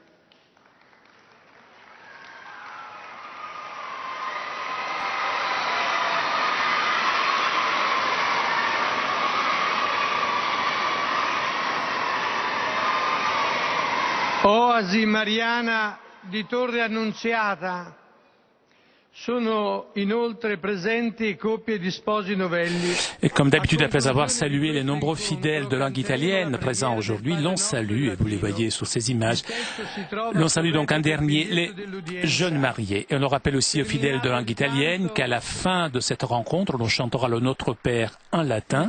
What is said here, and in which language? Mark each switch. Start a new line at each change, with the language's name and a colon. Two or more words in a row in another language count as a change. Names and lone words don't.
Italian: Oasi Mariana di Torre Annunziata. Sono inoltre presenti coppie di sposi novelli.
French: Et comme d'habitude, après avoir salué les nombreux fidèles de langue italienne présents aujourd'hui, l'on salue, et vous les voyez sur ces images, l'on salue donc un dernier, les jeunes mariés. Et on le rappelle aussi aux fidèles de langue italienne qu'à la fin de cette rencontre, l'on chantera le Notre Père en latin.